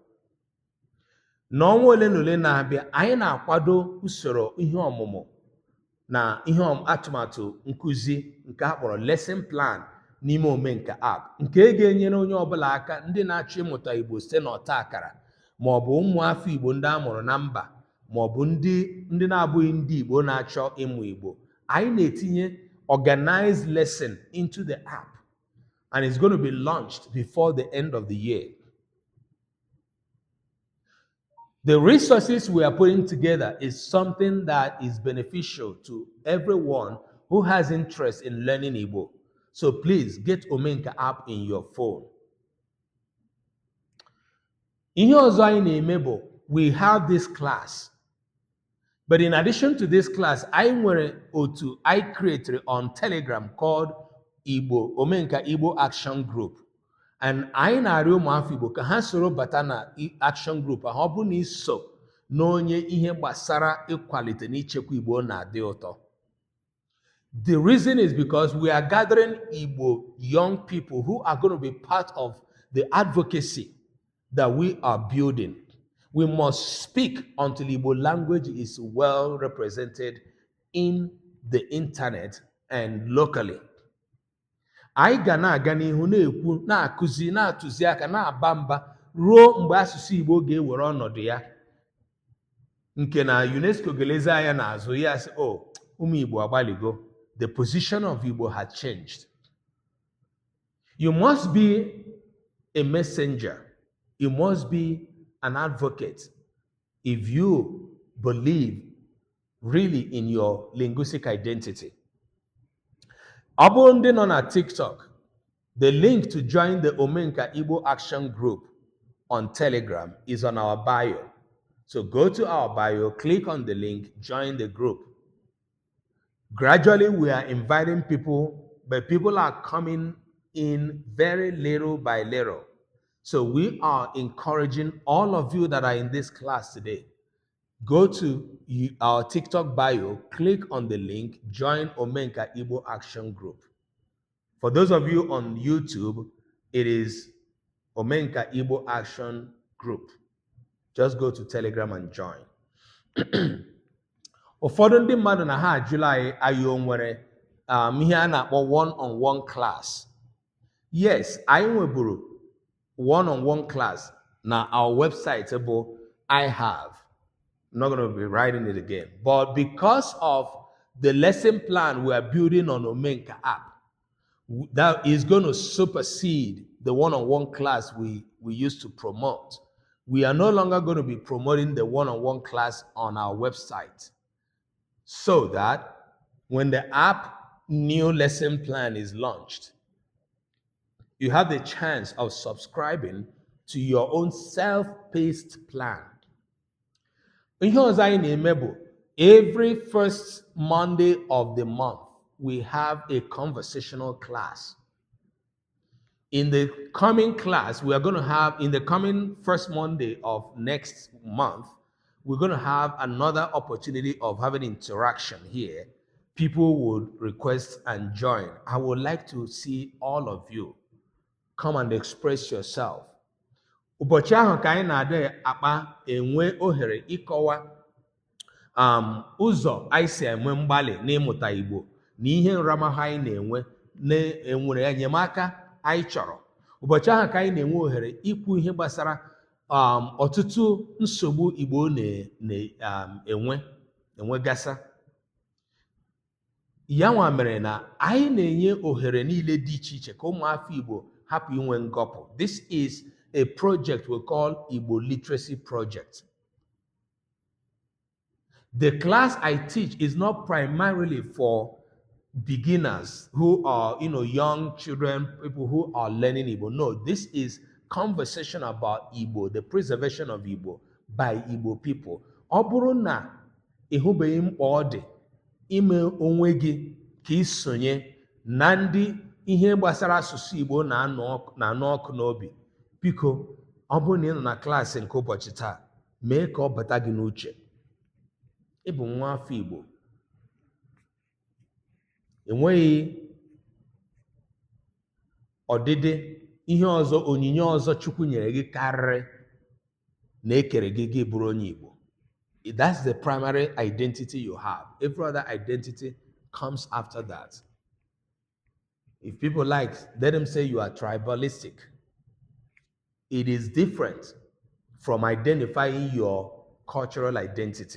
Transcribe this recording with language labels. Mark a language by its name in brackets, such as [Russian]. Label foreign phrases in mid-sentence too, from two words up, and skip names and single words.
[Igbo] N'ọnwa ole na ole na-abịa, anyị na-akwado usoro ihe ọmụmụ na ihe atụmatụ nkụzi nke a kpọrọ [English] lesson plan [Igbo] n'ime Omenka app, nke ga-enyere onye ọbụla aka, ndị na-achọ ịmụta Igbo site n'ọta akara, ma ọ bụ ụmụafọ Igbo ndị a mụrụ na mba, ma ọ bụ ndị na-abụghị ndị Igbo na-achọ ịmụ Igbo. Anyị na-etinye [English] organized lesson into the app. and it's going to be launched before the end of the year. The resources we are putting together is something that is beneficial to everyone who has interest in learning Igbo. So please get Omenka app in your phone. [Igbo] Ihe ọzọ anyị na-eme bụ, [English] we have this class. But in addition to this class, I [Igbo] nwere otu [English] I created on Telegram called Igbo, Omenka Igbo Action Group. [Igbo] And anyị na-arịọ ụmụafọ Igbo ka ha soro bata na [English] action group [Igbo] ahụ ọ bụrụ na iso n'onye ihe gbasara ịkwalite n'ichekwa Igbo na-adị ụtọ. [English] The reason is because we are gathering Igbo young people who are going to be part of the advocacy that we are building. We must speak until Igbo language is well represented in the internet and locally. [Igbo] Anyị ga na-aga n'ihu na-ekwu, na-akụzi, na-atụzi aka, na-aba mba ruo mgbe asụsụ Igbo ga-ewere ọnọdụ ya, nke na UNESCO ga-elezi anya n'azụ ya sị, oh, ụmụ Igbo agbaligo. [English] The position of Igbo had changed. You must be a messenger. You must be an advocate if you believe really in your linguistic identity. [Igbo] Ọ bụrụ ndị nọ na [English] TikTok, the link to join the Omenka Igbo Action Group on Telegram is on our bio. So go to our bio, click on the link, join the group. Gradually, we are inviting people, but people are coming in very little by little. So we are encouraging all of you that are in this class today, go to our TikTok bio, click on the link, join Omenka Igbo Action Group. For those of you on YouTube, it is Omenka Igbo Action Group. Just go to Telegram and join. [Igbo] Ụfọdụ ndị mmadụ na ha ajụla anyị o nwere ihe a na-akpọ [English] one-on-one class. [Igbo] Yes, anyị nweburu [English] one-on-one class na our website bụ I have. I'm not going to be writing it again. But because of the lesson plan we are building on Omenka app, that is going to supersede the one-on-one class we used to promote. We are no longer going to be promoting the one-on-one class on our website, so that when the app new lesson plan is launched, you have the chance of subscribing to your own self-paced plan. [Igbo] Ihe ọzọ anyị na-eme bụ, [English] every first Monday of the month, we have a conversational class. In the coming class, we are going to have, in the coming first Monday of next month, we're going to have another opportunity of having interaction here. People would request and join. I would like to see all of you come and express yourself. [Igbo] Ụbọchị ahụ ka anyị na-ada akpa enwe ohere ịkọwa ụzọ anyị si enwe mgbalị n'ịmụta Igbo na ihe nramahụ anyị na-enwe na-enwere enyemaka anyị chọrọ. Ụbọchị ahụ ka anyị na-enwe ohere ikwu ihe gbasara ọtụtụ nsogbu Igbo na-enwegasa. Ya nwa mere na anyị na-enye ohere niile dị iche iche ka ụmụafọ Igbo hapụ inwe ngọpụ. [English] This is a project we call Igbo Literacy Project. The class I teach is not primarily for beginners who are, young children, people who are learning Igbo. No, this is conversation about Igbo, the preservation of Igbo by Igbo people. [Igbo] Ọ bụrụ na ịhụbeghị mkpa ọ dị ime onwe gị ka isonye na ndị ihe gbasara asụsụ Igbo na-anụ ọkụ n'obi, biko, ọ bụrụ na ị nọ na klaasị nke ụbọchị taa, mee ka ọ bata gị n'uche. Ị bụ nwa afọ Igbo. Enweghị ọdịdị ihe ọzọ, onyinye ọzọ Chukwu nyere gị karịrị na ekere gị bụrụ onye Igbo. [English] That's the primary identity you have. Every other identity comes after that. If people like, let them say you are tribalistic. It is different from identifying your cultural identity.